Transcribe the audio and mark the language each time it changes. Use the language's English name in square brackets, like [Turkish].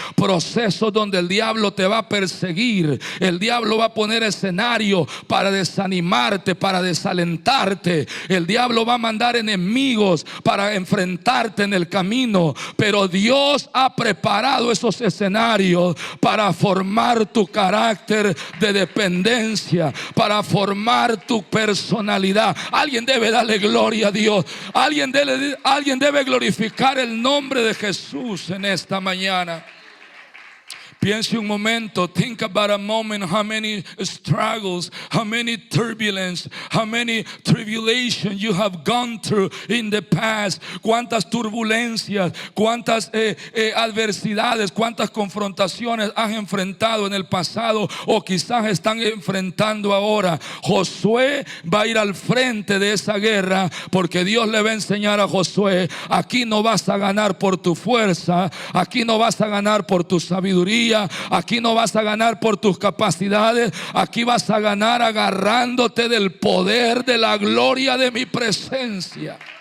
[Spanish] procesos donde el diablo te va a perseguir, el diablo va a poner escenario para desanimarte, para desalentarte, el diablo va a mandar enemigos para enfrentarte en el camino, pero Dios ha preparado esos escenarios para formar tu carácter de dependencia, para formar tu personalidad. Alguien debe darle gloria a Dios. Alguien debe glorificar el nombre de Jesús en esta mañana. [English] Piense un momento, think about a moment, how many struggles, how many turbulence, how many tribulations you have gone through in the past. [Spanish] Cuántas turbulencias, cuántas adversidades, cuántas confrontaciones has enfrentado en el pasado o quizás están enfrentando ahora. Josué va a ir al frente de esa guerra porque Dios le va a enseñar a Josué: aquí no vas a ganar por tu fuerza, aquí no vas a ganar por tu sabiduría, aquí no vas a ganar por tus capacidades, aquí vas a ganar agarrándote del poder de la gloria de mi presencia.